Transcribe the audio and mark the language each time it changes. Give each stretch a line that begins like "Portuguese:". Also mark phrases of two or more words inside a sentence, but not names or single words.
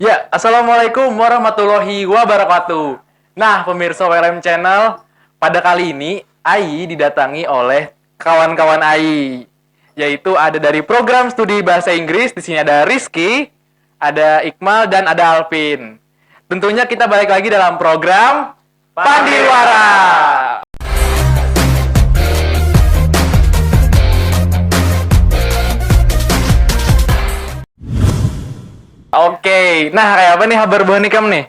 Arabic: السلام عليكم ورحمة الله وبركاته.
Indonesian: Nah, pemirsa WLM Channel, pada kali ini Ai didatangi oleh kawan-kawan Ai, yaitu ada dari program studi bahasa Inggris. Di sini ada Rizky, ada Iqmal, dan ada Alvin. Tentunya kita balik lagi dalam program Pandiwara.
Banjar: Oke, nah kayak apa nih kabar Bonikam nih?